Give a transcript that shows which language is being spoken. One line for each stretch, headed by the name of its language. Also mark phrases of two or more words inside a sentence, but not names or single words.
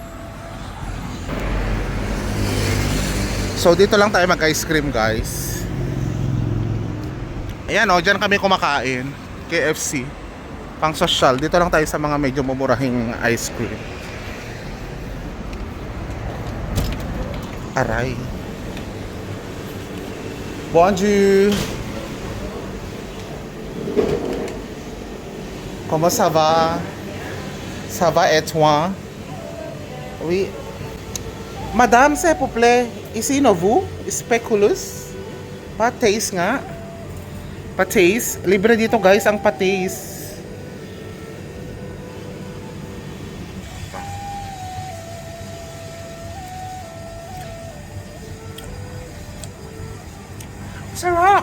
Filipino: So dito lang tayo mag-ice cream guys. Ayan o, dyan kami kumakain. KFC. Pang social. Dito lang tayo sa mga medyo mumurahing ice cream. Aray.
French: Bonjour. Comment ça va? Ça va et toi? Oui. Madame, s'il vous plaît. Ici, no vous?
Filipino: Speculous? Patis nga. Patis. Libre dito guys ang patis. Sarap!